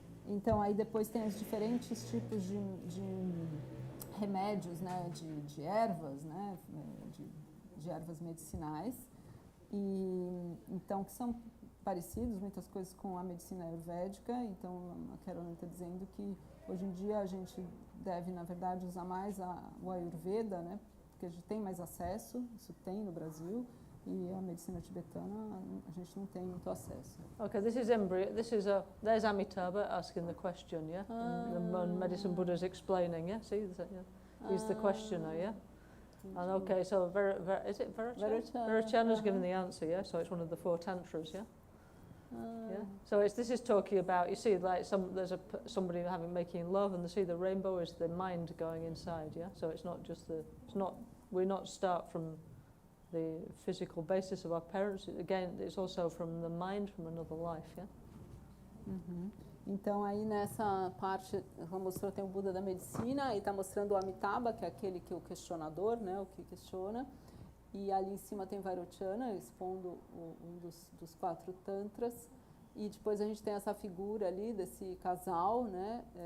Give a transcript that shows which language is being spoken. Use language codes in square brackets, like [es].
[pt] Então, aí depois tem os diferentes tipos de remédios, né, de ervas, né, de ervas medicinais, e então que são parecidos, muitas coisas com a medicina ayurvédica. Então a Carolina está dizendo que hoje em dia a gente deve, na verdade, usar mais o Ayurveda, né, porque a gente tem mais acesso, isso tem no Brasil, e a medicina tibetana a gente não tem muito acesso. [en] Okay, there's Amitabha asking the question, yeah? The medicine Buddha is explaining, yeah? See, yeah? He's the questioner, yeah? And okay, so is it Verachana is giving the answer, yeah? So it's one of the 4 tantras, yeah? Yeah. So this is talking about, you see, like there's somebody making love, and the rainbow is the mind going inside, yeah? So it's not just we're not start from the physical basis of our parents. Again, it's also from the mind, from another life, yeah? [pt] Então aí nessa parte, mostrou, tem o Buda da Medicina, e está mostrando o Amitabha, que é aquele que é o questionador, né, o que questiona, e ali em cima tem Vairocana, expondo um dos 4 tantras, e depois a gente tem essa figura ali desse casal, né,